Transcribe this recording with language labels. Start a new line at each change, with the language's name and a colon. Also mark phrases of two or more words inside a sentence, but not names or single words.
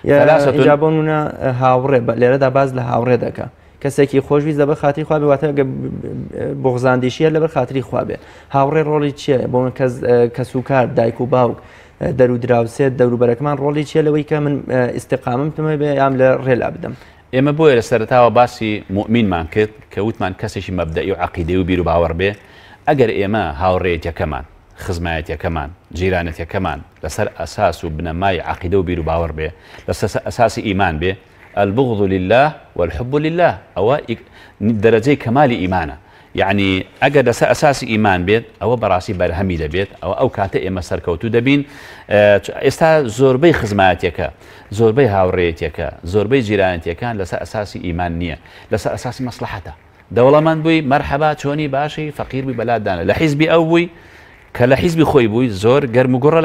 Central Kurdish: جابۆنە هاوڕێ لێرەدا باز لە هاوڕێ دەکە کەسێکی خۆشویست لەبەر خاتری خوا بێ واتە بغزاندیشیە لەبەر خاتری خوا بێ هاوڕێ ڕۆڵی چییە بۆ کەس و کار دایک و باوک دەرو دراوسێت دەوروبەرەکەمان ڕۆڵی چیە لەوەی کە من ئیستیقامم تمە بێ یام لە ڕێلا بدەم ئێمە بۆیە لە سەرەتاوە باسی مؤمنمان کرد کە وتمان کەسێکی مەبدەئی و عەقیدەی و بیر و باوەڕ بێ ئەگەر ئێمە هاوڕێیەکەمان خزمایەتەکەمان جیرانەتەکەمان لەسەر ئەساس و بنەمای عەقیدە و بیر و باوەڕ بێ لەسەر ئەساسی ئیمان بێ
Arabic: البغض لله والحب لله
Central Kurdish: ئەوە دەرەجەی کەمالی ئیمانە یعنی ئەگەر لەسەر ئەساسی ئیمان بێت ئەوە بەڕاستی بەرهەمی دەبێت ئەو کاتە ئێمە سەرکەوتوو دەبین ئێستا زۆربەی خزمایەتەکە زۆربەی هاوڕێیەتەکە زۆربەی جیرانەتیەکان لەسەر ئەساسی ئیمان نییە لەسەر ئەساسی مەسلحەتە دەوڵەمەند بووی مەرحەبا چۆنی باشی فەقیر بووی بەلادانە لە حیزبی ئەو بووی کە لە حیزبی خۆی بووی زۆر گەرم و گوڕە